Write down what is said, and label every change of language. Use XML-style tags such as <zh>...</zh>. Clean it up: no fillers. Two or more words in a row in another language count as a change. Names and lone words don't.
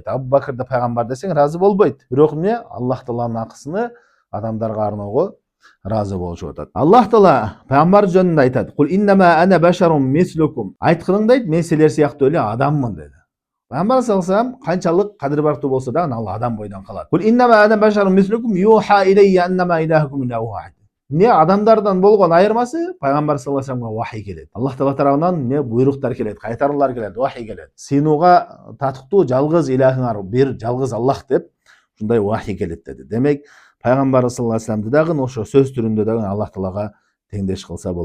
<ky>Абу Бакрды пайгамбар десең разы болбойт. Бирок эмне? Аллах тааланын акысыны адамдарга арноого разы болушуп атат. Аллах Таала пайгамбар жөнүндө айтат:</ky> <ar>"قل إنما أنا بشر مثلكم."</ar> <ky>Айткының дейт, мен силер сыяктуу эле адаммын деди. Пайгамбар</ky> <ar>صلى الله عليه وسلم</ar> <ky>канчалык кадыр бартуу болсо дагы ал адам бойдон калат.</ky> <ar>قل إنما أنا بشر مثلكم يوحى إلي أنما إلهكم إله واحد.</ar> <ky>Не адамдардан болгон айырмасы пайгамбар</ky> <ar>صلى الله عليه</ar> <ky>вассаламга вахий келет. Аллах Таала тарабынан не буйруктар келет, кайтаруулар келет, вахий келет. Сыйнууга татыктуу жалгыз илахыңар бир, жалгыз Аллах деп ушундай вахий келет деди. Демек, пайгамбар</ky> <ar>صلى الله عليه</ar> <ky>вассаламды дагы ошо сөз түрүндө дагы Аллах Таалага теңдеш кылса болбойт.</ky>